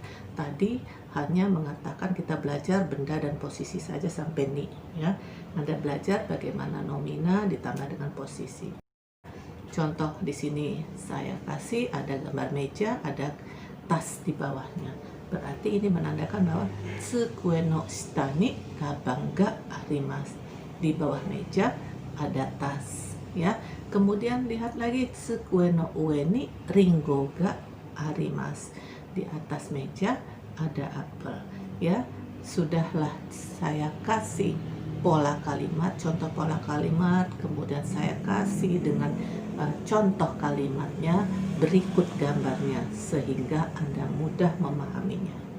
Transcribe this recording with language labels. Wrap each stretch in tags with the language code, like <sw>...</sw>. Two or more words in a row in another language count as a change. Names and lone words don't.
<id>Tadi hanya mengatakan kita belajar benda dan posisi saja sampai ni, ya. Anda belajar bagaimana nomina ditambah dengan posisi. Contoh di sini saya kasih ada gambar meja, ada tas di bawahnya. Berarti ini menandakan bahwa</id> <ja>机の下にかばんがあります.</ja> <id>Di bawah meja ada tas, ya. Kemudian lihat lagi</id> <ja>机の上にりんごがあります.</ja> <id>Di atas meja ada apel, ya. Sudahlah saya kasih pola kalimat, contoh pola kalimat, kemudian saya kasih dengan contoh kalimatnya berikut gambarnya sehingga Anda mudah memahaminya.</id>